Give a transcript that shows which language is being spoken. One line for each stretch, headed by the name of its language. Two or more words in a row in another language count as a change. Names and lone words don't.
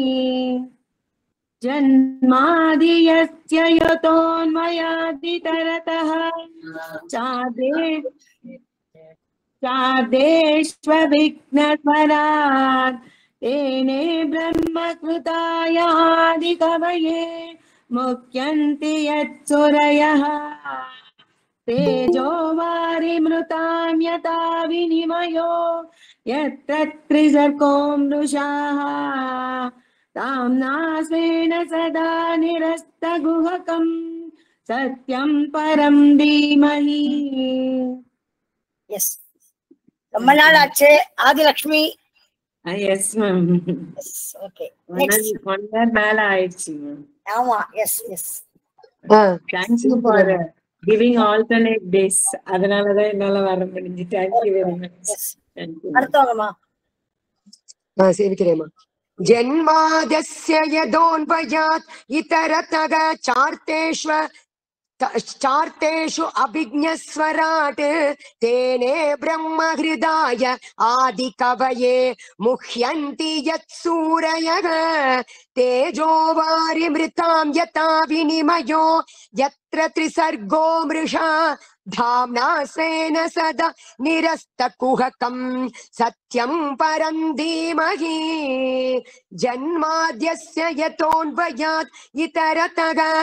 Sanskrit: जन्मादियस्य यतोऽन्वयादितरतः चार्देष्वविघ्नस्वरात् तेने ब्रह्मकृताय आदिकवये मुह्यन्ति यत्सुरयः तेजो वारिमृतां यथा विनिमयो यत्र त्रिसर्गो मृषा ताम्ना स्वेन सदा निरस्तकुहकं सत्यं परं धीमहि.
Tamil: எஸ், ரொம்ப நாள் ஆச்சு. ஆதிலட்சுமி.
English: Yes ma'am.
Tamil: ஓகே,
English: one year
Tamil: மேல ஆயிடுச்சு மேம். ஆமா,
English: Yes yes. Thank you for giving alternate days.
Tamil: அதனாலதான் என்னால வர முடிஞ்சு.
English: Thank you very much.
Tamil: அடுத்தவங்கம்மா. சேவிக்கிறேம்மா.
Sanskrit: जन्माद्यस्य यतोऽन्वयात् इतरतः चार्तेषु अभिज्ञस्वराट् तेने ब्रह्महृदाय आदिकवये मुह्यन्ति यत्सूरयः तेजो वारिमृतां यथा विनिमयो यत्र त्रिसर्गो मृषा धाम्ना स्वेन सदा निरस्तकुहकं सत्यं परं धीमहि जन्माद्यस्य यतोऽन्वयात् इतरतः